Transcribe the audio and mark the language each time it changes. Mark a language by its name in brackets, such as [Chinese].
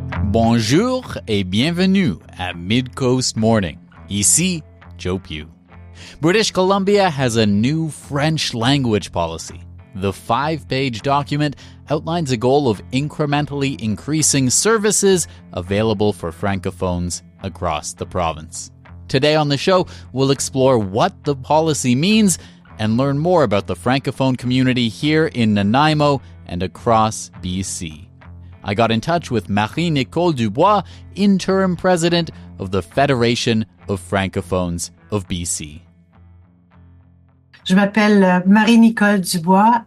[French] Bonjour et bienvenue à Midcoast Morning. Ici, Joe Pugh. [English] British Columbia has a new French language policy. The 5-page document outlines a goal of incrementally increasing services available for francophones across the province. Today on the show, we'll explore what the policy means and learn more about the francophone community here in Nanaimo and across BC. I got in touch with Marie-Nicole Dubois, interim president of the Federation of Francophones of BC. [French] Je m'appelle Marie-Nicole Dubois.